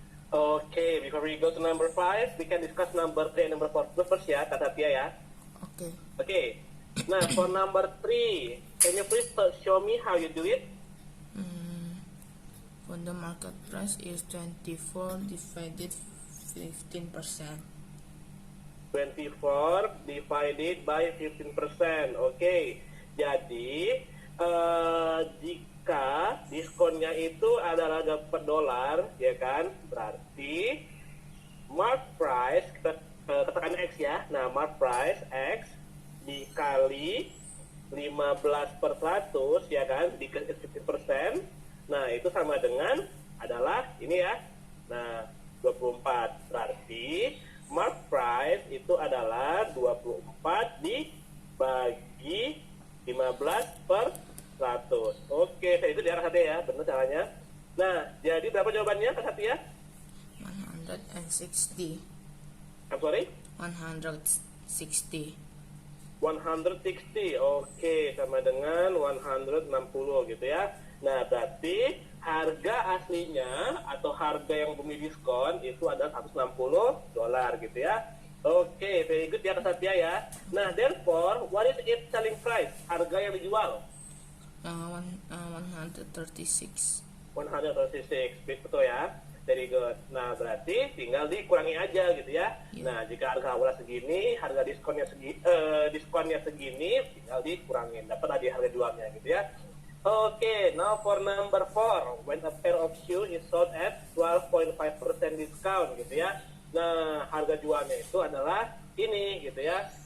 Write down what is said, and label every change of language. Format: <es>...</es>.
<en>Okay, before we go to number 5, we can discuss number 3 and number 4 first ya Kak Satya ya. Okay. Okay, nah for number 3, can you please show me how you do it? When the market price is 24 divided 15%. 24 divided by 15%.</en> <id>Oke, jadi jika diskonnya itu adalah per dolar, ya kan? Berarti mark price, kita katakan X ya. Nah, mark price X dikali 15 per 100, ya kan? Dikali 15%. Nah, itu sama dengan adalah ini ya. Nah, 24. Berarti mark price itu adalah 24 dibagi 15 per 100. Oke, saya itu di arah Satya ya, benar caranya. Nah, jadi berapa jawabannya Kak Satya? 160.</id> <en>I'm sorry? 160.</en> <id>160. Oke, sama dengan 160 gitu ya. Nah, berarti harga aslinya atau harga yang bumi diskon itu adalah $160 gitu ya.</id> <en>Oke, very good ya Kak Satya ya. Nah, therefore, what is its selling price?</en> <id>Harga yang dijual? 136. 136, betul ya.</id> <en>Very good.</en> <id>Nah, berarti tinggal dikurangi aja gitu ya. Iya. Nah, jika harga awalnya segini, harga diskonnya segini, tinggal dikurangin. Dapat di harga jualnya gitu ya.</id> <en>Okay, now for number 4, when a pair of shoes is sold at 12.5% discount gitu ya.</en> <id>Nah, harga jualnya itu adalah ini gitu ya.</id>